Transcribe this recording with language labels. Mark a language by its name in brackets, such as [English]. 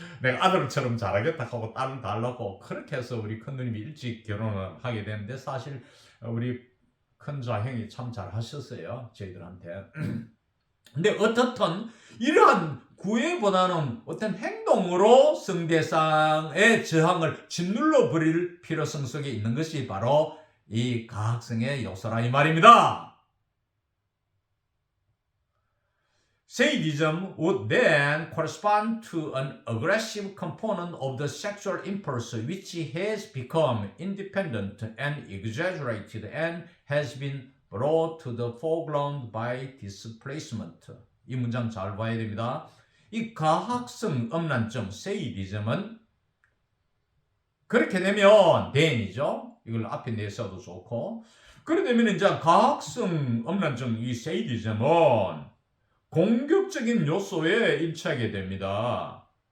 [Korean] 내가 아들처럼 잘하겠다 하고 딸을 달라고, 그렇게 해서 우리 큰 누님이 일찍 결혼을 하게 됐는데, 사실 우리 큰 자형이 참 잘하셨어요, 저희들한테. 근데 어떻든 이러한 구애보다는 어떤 행동으로 성대상의 저항을 짓눌러 버릴 필요성 속에 있는 것이 바로 이 가학성의 요소라 이 말입니다. [English] Sadism would then correspond to an aggressive component of the sexual impulse which has become independent and exaggerated and has been brought to the foreground by displacement. [Korean] 이 문장 잘 봐야 됩니다. 이 가학성 음란증, sadism은 그렇게 되면 then이죠. 이걸 앞에 내서도 좋고, 그렇게 되면 이제 가학성 음란증, 이 sadism은 공격적인 요소에 일치하게 됩니다.